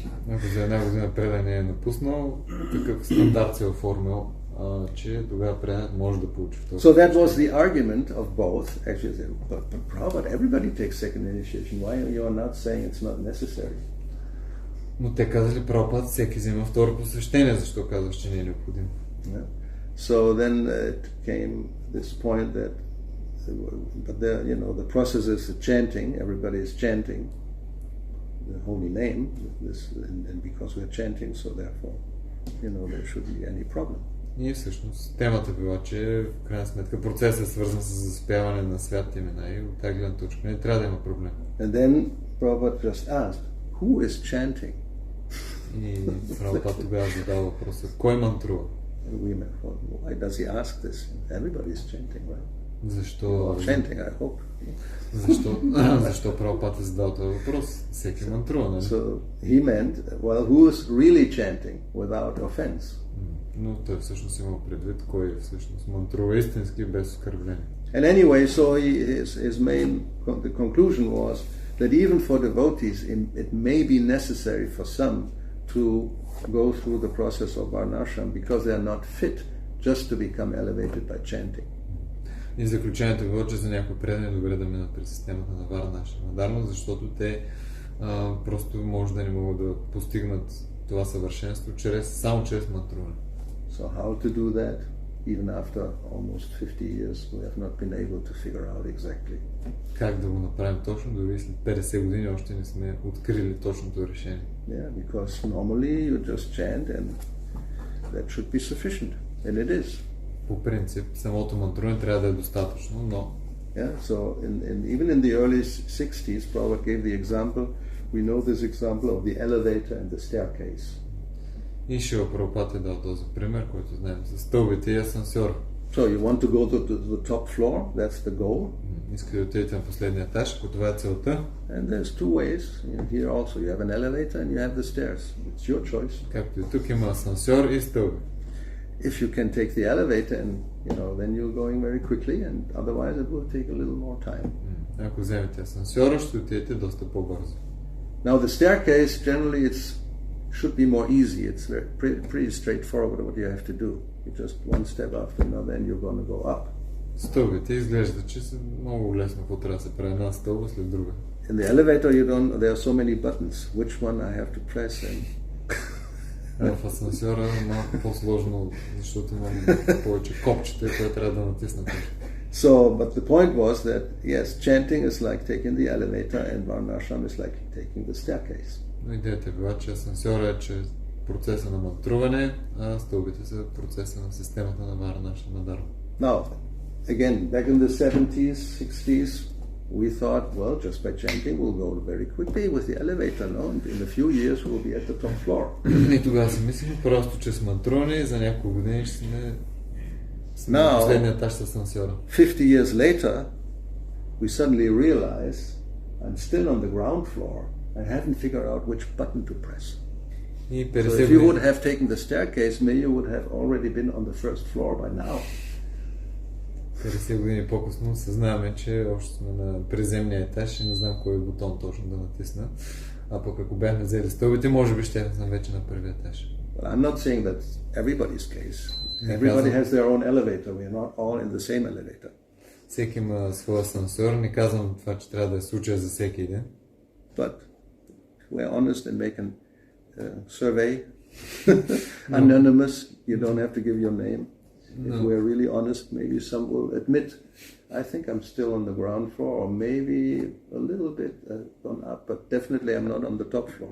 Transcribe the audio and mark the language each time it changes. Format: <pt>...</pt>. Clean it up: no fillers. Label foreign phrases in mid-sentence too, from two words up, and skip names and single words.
<bg>Ако за една година предане е напуснал, такъв стандарт се оформил, че тогава преданът може да получи второ.</bg> <en>So that was the argument of both. Actually, but Prabhupada, everybody takes second initiation. Why you are not saying it's not necessary?</en> <bg>Но те казали, Прабхупад, всеки взема второ посвещение, защо казваш, че не е необходимо?</bg> <en>Yeah. So then it came this point that, but there, you know, the process is the chanting. Everybody is chanting the holy name, and because we're chanting, so therefore, you know, there shouldn't be any problem.</en> <bg>И всъщност темата била, че в крайна сметка процесът е свързан с заспяване на святите имена и от тази гледна точка не трябва да има проблем.</bg> <en>And then Prabhupada just asked, who is chanting?</en> <bg>И Прабхупад тогава задава въпроса, кой мантрува?</bg> <en>And we met, well, why does he ask this? Everybody is chanting, right?</en> <bg>Защо?</bg> <en>Chanting, I hope.</en> <bg>Защо Прабхупад е задал този въпрос? Всеки мантрува, нали?</bg> <en>So he meant, well, who is really chanting without offense?</en> <bg>Но той всъщност има предвид кой всъщност мантрува истински без оскърбление.</bg> <en>And anyway, so the conclusion was that even for devotees, it may be necessary for some to go through the process of varnashram because they are not fit just to become elevated by chanting.</en> <bg>И заключението било, че за някои предани е добре да минат през системата на Варнашрама Дарма, защото те просто може да не могат да постигнат това съвършенство само чрез мантруване.</bg> <en>So how to do that? Even after almost 50 years, we have not been able to figure out exactly.</en> <bg>Как да го направим точно, дори след 50 години още не сме открили точното решение.</bg> <en>Yeah, because normally you just chant and that should be sufficient, and it is.</en> <bg>По принцип, самото мантруване трябва да е достатъчно, но...</bg> <en>Yeah, so even in the early 60s, Prabhupada gave the example, we know this example of the elevator and the staircase.</en> <bg>И Шрила Прабхупад е дал този пример, който знаем за стълбите и асансьор.</bg> <en>So you want to go to the top floor, that's the goal.</en> <bg>искате да отидете на последния етаж, ако това е целта.</bg> <en>And there's two ways. Here also you have an elevator and you have the stairs. It's your choice.</en> <bg>Както и тук има асансьор и стълби.</bg> <en>If you can take the elevator and then you're going very quickly, and otherwise it will take a little more time.</en> <bg>Ако вземете асансьора, ще отидете доста по-бързо.</bg> <en>Now the staircase generally should be more easy. It's pretty straightforward what you have to do. You just one step after another and you're going to go up.</en> <bg>Стълбите изглежда, че са много лесно, какво трябва да се прави една стълба след друга.</bg> <en>In the elevator there are so many buttons. Which one I have to press and</en> <bg>В асансьора е малко по-сложно, защото има повече копчета, които трябва да натиснете.</bg> <en>So, but the point was that yes, chanting is like taking the elevator and varnashram is like taking the staircase.</en> <bg>Но идеята е била, че асансьора е, че процеса на мантруване, а стълбите са процеса на системата на варнашрам на дарма.</bg> <en>Now, again, back in the 70s, 60s, we thought, well, just by chanting we'll go very quickly with the elevator, no? And in a few years we'll be at the top floor.</en> <bg>И тогава си мислим, просто че с мантруване за няколко години ще сме на последния етаж с асансьора.</bg> <en>50 years later, we suddenly realize I'm still on the ground floor. I haven't figured out which button to press. So if you would have taken the staircase, maybe you would have already been on the first floor by now.</en> <bg>50 години по-късно съзнаваме, че още сме на приземния етаж и не знам кой бутон точно да натисна. А пък ако бяхме взели стълбите, може би ще съм вече на първия етаж.</bg> <en>Well, I'm not saying that's everybody's case. Everybody has their own elevator. We are not all in the same elevator.</en> <bg>Всеки има своя асансьор. Не казвам това, че трябва да е случая за всеки един.</bg> <en>But we are honest and make a survey. Anonymous. You don't have to give your name. If we're really honest, maybe some will admit, I think I'm still on the ground floor, or maybe a little bit gone up, but definitely I'm not on the top floor.</en>